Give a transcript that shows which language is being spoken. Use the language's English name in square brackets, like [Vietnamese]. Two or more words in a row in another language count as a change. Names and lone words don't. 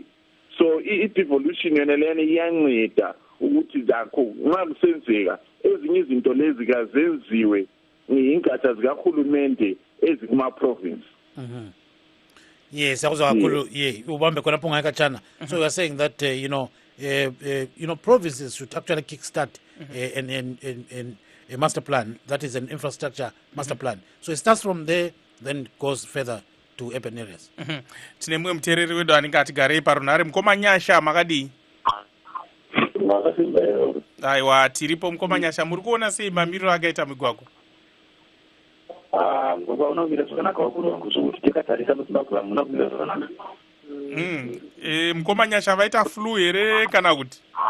[North Ndebele] So i-devolution yona lena iyanceda ukuthi zakho nxa kusenzeka ezinye izinto lezi kazenziwe ingatsha zikahulumende ezikuma-province. Yes, ubambe khona lapho ngayikatshana. [English] So you are saying that provinces should actually kickstart a master plan that is an infrastructure master plan. So it starts from there, then it goes further to urban areas. [Shona] Tine mumwe muteereri wedu anenge atigarei parunhare. Mukomanyasha makadii? Aiwa, tiripo Mukomanyasha. Muri kuona sei mamiriro akaita migwagwa? Mukomanyasha vaita flu here kana kuti?